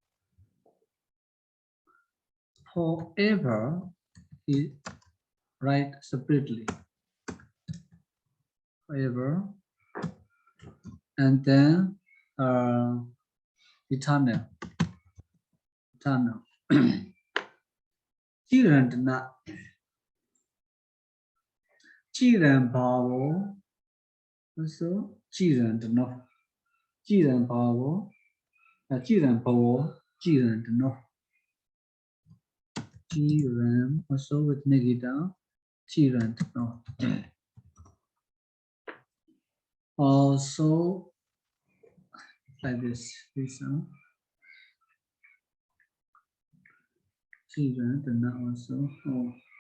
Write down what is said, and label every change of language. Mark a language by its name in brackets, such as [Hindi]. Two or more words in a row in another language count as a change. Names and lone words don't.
[English] Forever is right separately. Forever, and then eternal. Eternal. Chirantana. [Sanskrit] Chiran Bhavo. [English] Also, [Sanskrit] Chirantano. Chiran Bhavo. Chiran Bhavo. Chirantano. Chiran [English] also with negative. Chirantano. Also, like this. Chirantana also. Oh.